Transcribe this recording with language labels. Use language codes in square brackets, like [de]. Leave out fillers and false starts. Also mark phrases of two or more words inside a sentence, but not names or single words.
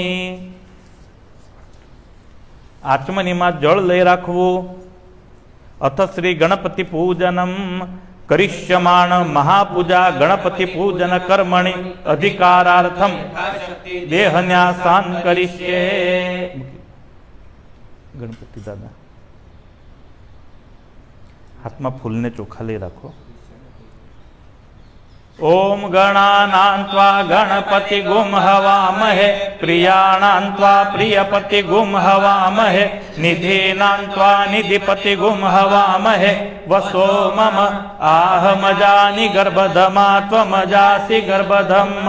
[gu] આચમનીમાં જળ લઈ રાખવું। [sa] अथ श्री गणपति पूजनम। करिष्यमाण महापूजा गणपति पूजन कर्मणि अधिकारार्थम देहन्यासान् करिष्ये। [gu] ગણપતિ દાદા હાથ મેં ફૂલ ને ચોખા લે રાખો। [sa] ओम गणानां त्वा गणपति गुम हवामहे प्रियाणां त्वा प्रियपति गुम हवामहे निधीनां त्वा निधिपति गुम हवामहे वसो मम आहमजानि गर्भधमा त्वमजासि गर्भधम्मा।